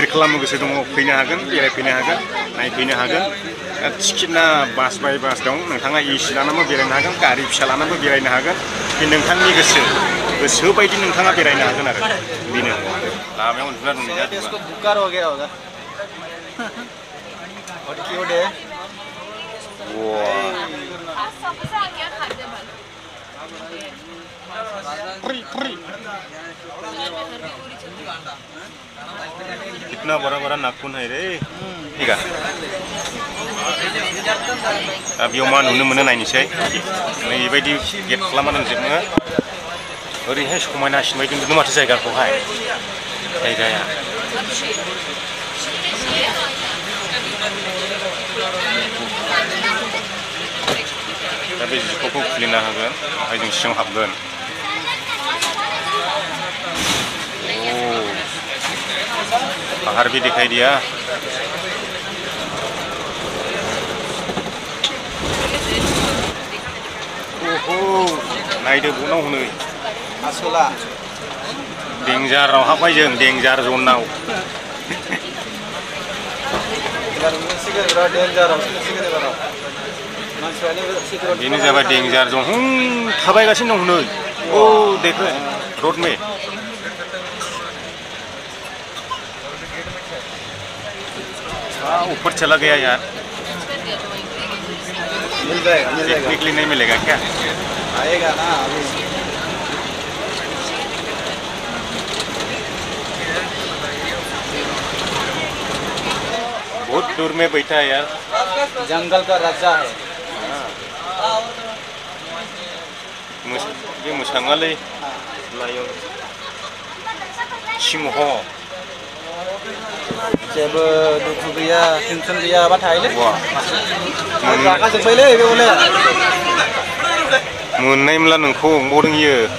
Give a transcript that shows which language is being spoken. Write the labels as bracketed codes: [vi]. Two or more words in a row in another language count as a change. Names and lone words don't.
[brx] खालामनो गोसो दङ फैनो हागोन बेरायफैनो हागोन नायफैनो हागोन टिकेटना बास बाय बास दं नोंथाङा एसि लानानैबो बेरायनो हागोन गारि फिसा लानानैबो बेरायनो हागोन बे नोंथांनि गोसो बायदि नोंथाङा बेरायनो हागोन आरो बेनो लामायाव उन्दुना दं [hi] कितना बड़ा बड़ा नाखून है रे ठीक है [brx] दा बेयाव मा नुनो मोनो नायनोसै नैबायदि गेट खालामना दोनजोबनो ओरैहाय समायनासिन बायदि नुदों माथो जायगाखौहाय जायगाया दा बे जिखौ खुलिना होगोन ओमफ्राय जों सिङाव हाबगोन [hi] बाहर भी दिखाई दिया [brx] नायदो बनाव हनै आसला डेन्जाराव हाबबाय जों डेन्जार जनाव बेनो जाबाय डेन्जार जन थाबायगासिनो दं हनै [hi] ओ देखो रोड में ऊपर चला गया यार मिल जाएगा टेक्निकली नहीं मिलेगा क्या आएगा ना अभी बहुत दूर में बैठा है यार जंगल का राजा है [brx] ये मोसाङालै लायन सिंह जेबो दुखु गैया टेनसन गैया बा थायोलै रागा जोंबायलै बे हले मोननायमोनला नोंखौ अंबावदों इयो